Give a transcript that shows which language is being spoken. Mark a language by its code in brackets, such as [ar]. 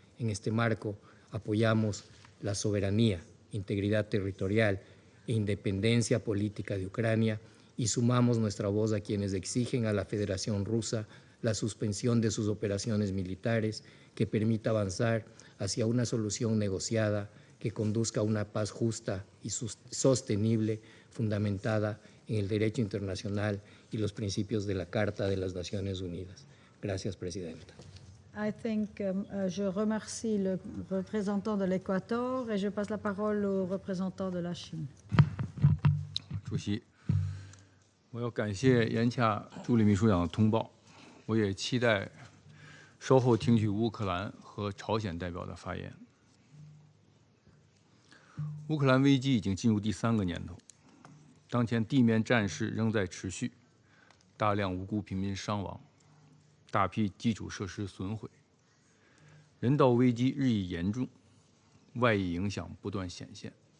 [es] En este marco, apoyamos la soberanía, integridad territorial e independencia política de Ucrania y sumamos nuestra voz a quienes exigen a la Federación Rusa la suspensión de sus operaciones militares que permita avanzar hacia una solución negociada que conduzca a una paz justa y sostenible, fundamentada en el derecho internacional y los principios de la Carta de las Naciones Unidas. Gracias, Presidenta. [fr] Je remercie le représentant de l'Équateur et je passe la parole au représentant de la Chine. [zh] 主席，我要感谢严洽助理秘书长的通报，我也期待稍后听取乌克兰和朝鲜代表的发言。乌克兰危机已经进入第3个年头，当前地面战事仍在持续，大量无辜平民伤亡，大批基础设施损毁，人道危机日益严重，外溢影响不断显现。